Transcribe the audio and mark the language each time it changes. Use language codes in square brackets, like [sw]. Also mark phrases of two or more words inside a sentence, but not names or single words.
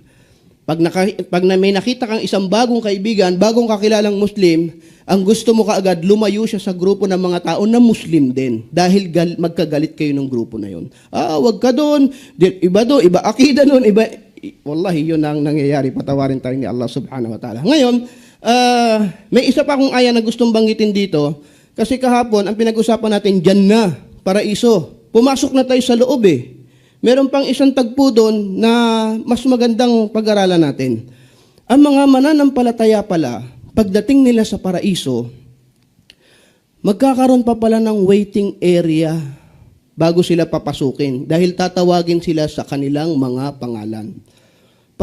[tl] Pag may nakita kang isang bagong kaibigan, bagong kakilalang Muslim, ang gusto mo kaagad, lumayo siya sa grupo ng mga tao na Muslim din. Dahil magkagalit kayo ng grupo na yun. Wag ka doon. Iba doon, iba akida doon, iba... Wallahi, yun ang nangyayari. Patawarin tayo ni Allah [ar] سبحانه وتعالى. [tl] Ngayon, may isa pa akong aya na gustong banggitin dito. Kasi kahapon, ang pinag-usapan natin, Jannah, paraiso. Pumasok na tayo sa loob eh. Meron pang isang tagpo doon na mas magandang pag-aralan natin. Ang mga mananampalataya pala, pagdating nila sa paraiso, magkakaroon pa pala ng waiting area bago sila papasukin dahil tatawagin sila sa kanilang mga pangalan.